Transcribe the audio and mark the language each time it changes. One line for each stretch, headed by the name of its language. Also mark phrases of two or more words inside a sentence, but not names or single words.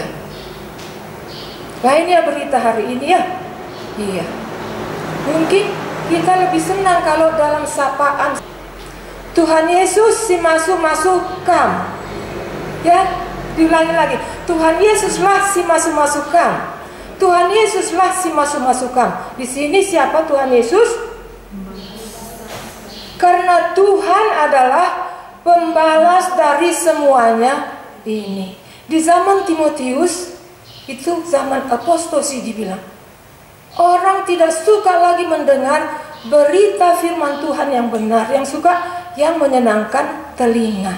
Indonesian: Lainnya berita hari ini ya. Iya. Mungkin kita lebih senang kalau dalam sapaan Tuhan Yesus
Batak Karo: si masuk kam.
Indonesian: Ya, diulangi lagi. Tuhan Yesuslah
Batak Karo: si masuk kam.
Indonesian: Tuhan Yesuslah
Batak Karo: si masuk kam.
Indonesian: Di sini siapa Tuhan Yesus? Karena Tuhan adalah pembalas dari semuanya ini. Di zaman Timotius, itu zaman apostosi dibilang, orang tidak suka lagi mendengar berita firman Tuhan yang benar, yang suka yang menyenangkan telinga.